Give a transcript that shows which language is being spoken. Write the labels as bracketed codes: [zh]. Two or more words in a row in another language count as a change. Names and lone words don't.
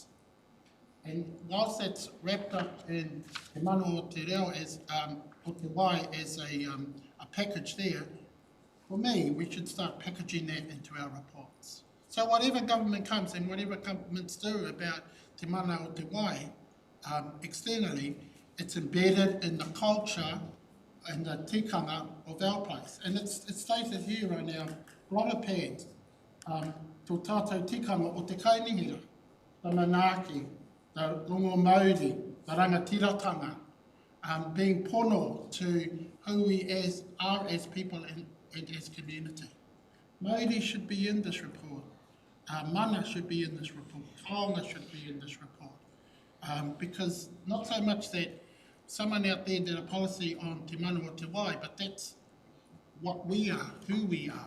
[en] And whilst that's wrapped up in Te Mano o Te Reo as, or Te Wai as a package there, for me, we should start packaging that into our reports. So whatever government comes and whatever governments do about Te Mana o Te Wai, externally, it's embedded in the culture and the tikanga of our place. And it's stated here on our blotter pad, [mi] tō tātou tikanga o te kainihira, [en] the Manaaki, the [mi] Rongo Mauri, [en] the Rangatiratanga, being pono to who we are as people and as community. Mauri should be in this report. Mana should be in this report. Kaonga should be in this report. Because not so much that someone out there did a policy on Te Mana o Te Wai, but that's what we are, who we are.